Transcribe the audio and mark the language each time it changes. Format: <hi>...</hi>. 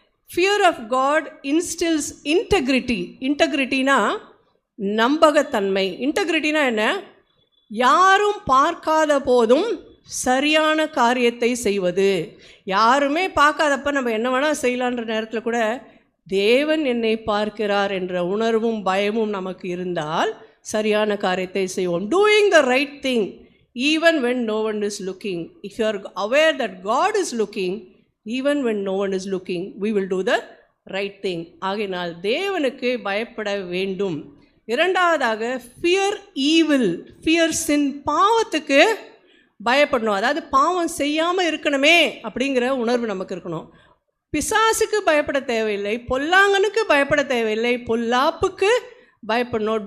<en>Fear of God instils integrity.</en> <ta>இன்டெகிரிட்டினா நம்பகத்தன்மை. இன்டெகிரிட்டினா என்ன? யாரும் பார்க்காத போதும் சரியான காரியத்தை செய்வது. யாருமே பார்க்காதப்ப நம்ம என்ன வேணால் செய்யலான்ற நேரத்தில் கூட தேவன் என்னை பார்க்கிறார் என்ற உணர்வும் பயமும் நமக்கு இருந்தால் சரியான காரியத்தை செய்வோம்.</ta> <en>Doing the right thing even when no one is looking. If you are aware that God is looking, even when no one is looking, we will do the right thing.</en> <ta>ஆகையினால் தேவனுக்கு பயப்பட வேண்டும். இரண்டாவதாக</ta> <en>fear evil, fear sin,</en> <ta>பாவத்துக்கு பயப்படணும். அதாவது பாவம் செய்யாமல் இருக்கணுமே அப்படிங்கிற உணர்வு நமக்கு இருக்கணும். பிசாசுக்கு பயப்பட தேவையில்லை, பொல்லாங்கனுக்கு பயப்பட தேவையில்லை, பொல்லாப்புக்கு பயப்படணும்.</ta>